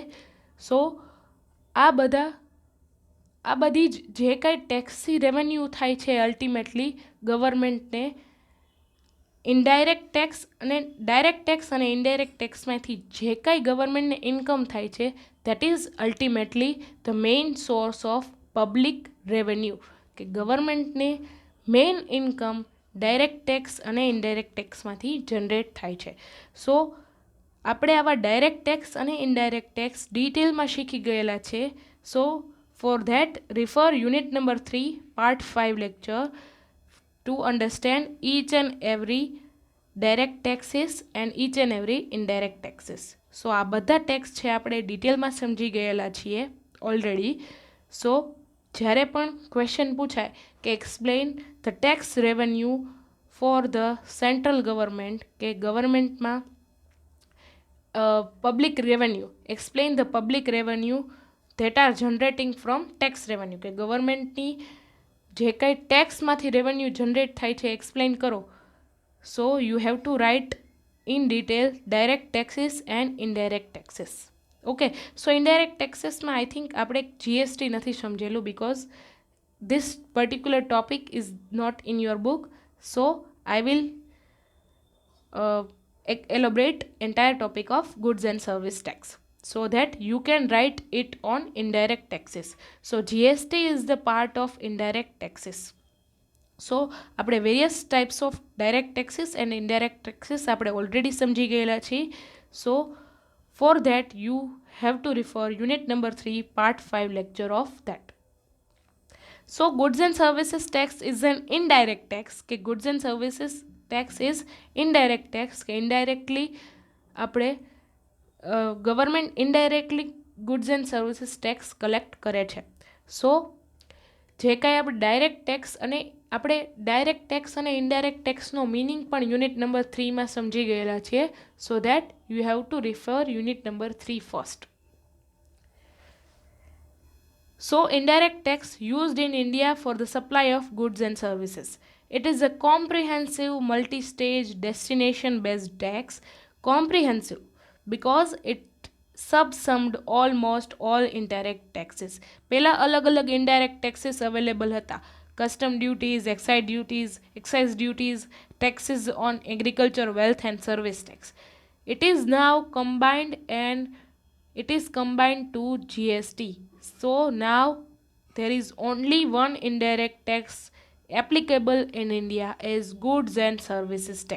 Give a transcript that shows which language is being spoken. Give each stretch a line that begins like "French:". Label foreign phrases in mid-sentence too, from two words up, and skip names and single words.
Gujarati: સો આ બધી જે કાંઈ ટેક્સથી રેવન્યુ થાય છે અલ્ટિમેટલી ગવર્મેન્ટને
English: indirect tax
Gujarati: અને
English: direct tax
Gujarati: અને
English: indirect taxમાંથી
Gujarati: જે કાંઈ ગવર્મેન્ટને ઇન્કમ થાય છે
English: that is ultimately the main source of public revenue,
Gujarati: કે ગવર્મેન્ટને
English: main income direct tax
Gujarati: અને
English: indirect taxમાંથી
Gujarati: જનરેટ થાય છે. સો આપણે આવા
English: direct tax
Gujarati: અને
English: indirect tax detailમાં
Gujarati: શીખી ગયેલા છે.
English: so for that refer unit number 3 part 5 lecture to understand each and every direct taxes and each and every indirect taxes.
Gujarati: સો આ બધા ટેક્સ છે આપણે ડિટેલમાં સમજી ગયેલા છીએ ઓલરેડી. સો જ્યારે પણ ક્વેશ્ચન પૂછાય કે
English: explain the tax revenue for the central government,
Gujarati: કે ગવર્મેન્ટમાં
English: public revenue, explain the public revenue that are generating from tax revenue,
Gujarati: કે ગવર્મેન્ટની જે કાંઈ ટેક્સમાંથી
English: revenue generate
Gujarati: થાય છે એક્સપ્લેન કરો.
English: so you have to write in detail direct taxes and indirect taxes. okay, so indirect taxesમાં I think
Gujarati: આપણે જીએસટી નથી સમજેલું,
English: because this particular topic is not in your book. So I will elaborate entire topic of goods and service tax so that you can write it on indirect taxes. So GST is the part of indirect taxes. So આપણે various types of direct taxes and indirect taxes આપણે already
Gujarati: સમજી ગયેલા છીએ.
English: So for that you have to refer unit number 3 part 5 lecture of that. So goods and services tax is an indirect tax, કે goods and services tax is indirect tax,
Gujarati: કે indirectly આપણે ગવર્મેન્ટ ઇનડાયરેક્ટલી
English: goods and services tax collect
Gujarati: કરે છે. સો જે કાંઈ આપણે
English: direct tax
Gujarati: અને
English: indirect taxનો
Gujarati: મિનિંગ પણ
English: unit number 3માં
Gujarati: સમજી ગયેલા છીએ.
English: so that you have to refer unit number 3 first. So indirect tax used in India for the supply of goods and services. It is a comprehensive multi-stage destination-based tax. Comprehensive because it subsumed almost all indirect taxes.
Gujarati: પહેલા અલગ અલગ
English: indirect taxes available
Gujarati: હતા.
English: Custom duties, excise duties, taxes on agriculture, wealth and service tax. It is now combined to GST. So now there is only one indirect tax applicable in India as goods and services tax.